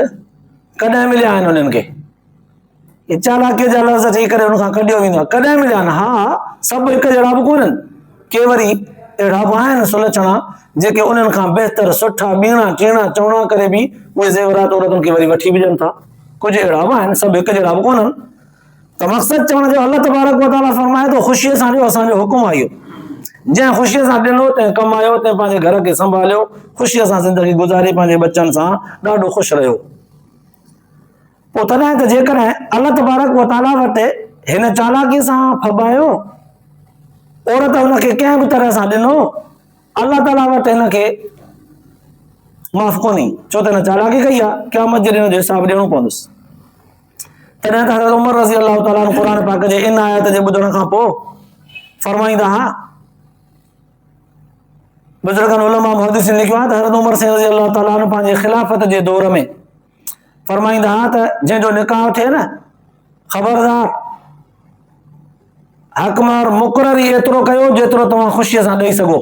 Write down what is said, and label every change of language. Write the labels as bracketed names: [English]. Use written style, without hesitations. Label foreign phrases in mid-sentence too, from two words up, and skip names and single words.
[Sindhi] कॾहिं मिलिया आहिनि उन्हनि खे? इहे चालाकीअ जा लफ़्ज़ चई करे हुनखां कढियो वेंदो आहे। कॾहिं मिलिया आहिनि? हा, सभु हिकु जहिड़ा बि कोन्हनि, के वरी अहिड़ा बि आहिनि सुलछणा जेके उन्हनि खां बहितर सुठा ॿीणा टीणा चवणा करे बि उहे ज़ेवरात औरतुनि खे वरी वठी बि ॾियनि था। कुझु अहिड़ा बि आहिनि, सभु हिकु जहिड़ा बि कोन्हनि। त मक़सदु चवण जो [Arabic] الله تبارك وتعالى [Sindhi] फरमाए थो ख़ुशीअ सां ॾियो, असांजो हुकुम आहे इहो। जंहिं ख़ुशीअ सां ॾिनो तंहिं कमायो, तंहिं पंहिंजे घर खे संभालियो, ख़ुशीअ सां ज़िंदगी गुज़ारी, पंहिंजे बच्चनि सां ॾाढो ख़ुशि रहियो। पोइ तॾहिं त जेकॾहिं [Arabic] الله تبارك وتعالى [Sindhi] वटि हिन चालाकीअ सां फबायो, औरत हुनखे कंहिं बि तरह सां ॾिनो, अल्लाह ताला वटि हिनखे माफ़ कोन्हे, छो त हिन चालाकी कई आहे, क़यामत जे ॾींहं जो हिसाब ॾियणो पवंदुसि। तॾहिं त हज़रत उमर [Arabic] رضي الله تعالى عنه [Sindhi] क़ुर पाक जे इन आयत जे ॿुधण खां पोइ फरमाईंदा हा, बुज़ुर्गनि उलमा मुहद्दिसीन लिखियो आहे त हज़रत उमर सिंह [Arabic] رضي الله تعالى عنه [Sindhi] पंहिंजे ख़िलाफ़त जे दौर में फरमाईंदा हा त जंहिंजो निकाह थिए न, ख़बरदार हक़ मार मुक़रर ई एतिरो कयो जेतिरो तव्हां ख़ुशीअ सां ॾेई सघो।